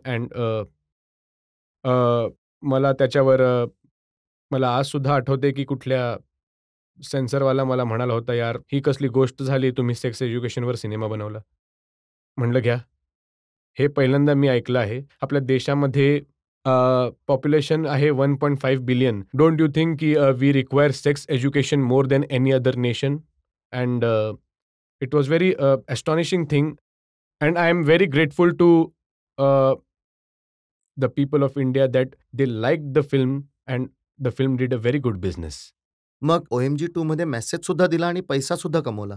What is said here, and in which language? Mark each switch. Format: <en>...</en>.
<mr>And मला त्याच्यावर मला आज सुद्धा आठवते की कुठल्या सेन्सरवाला मला म्हणाला होता, यार ही कसली गोष्ट झाली, तुम्ही सेक्स एज्युकेशनवर सिनेमा बनवला. म्हणलं घ्या, हे पहिल्यांदा मी ऐकलं आहे. आपल्या देशामध्ये पॉप्युलेशन आहे 1.5 बिलियन.</mr> <en>Don't you think की we require sex education more than any other nation? And it was very astonishing thing. And I am very grateful to the people of India that they like the film and the film did a very good business.</en> <mr>मग OMG 2 मध्ये message सुद्धा दिला आणि पैसा सुद्धा कमवला.</mr>